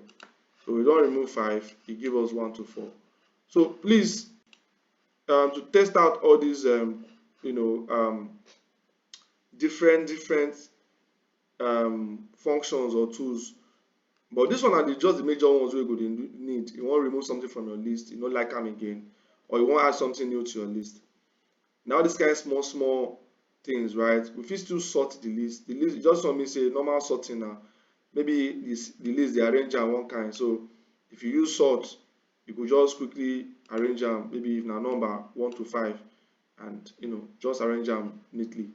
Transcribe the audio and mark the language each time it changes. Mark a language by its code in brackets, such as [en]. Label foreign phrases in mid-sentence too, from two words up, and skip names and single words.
[pcm] So we don remove 5, e give us 1 to 4. So please, to test out all these different functions or tools, but this one are just the major ones wey you go dey need. You wan remove something from your list, you no like am again, or you wan add something new to your list. Now this kind small things, right? We fit still sort the list. The list just want me say normal sorting now. Maybe the list dey arrange am one kind. So if you use sort, you go just quickly arrange am, maybe if na number 1 to 5, and just arrange am neatly.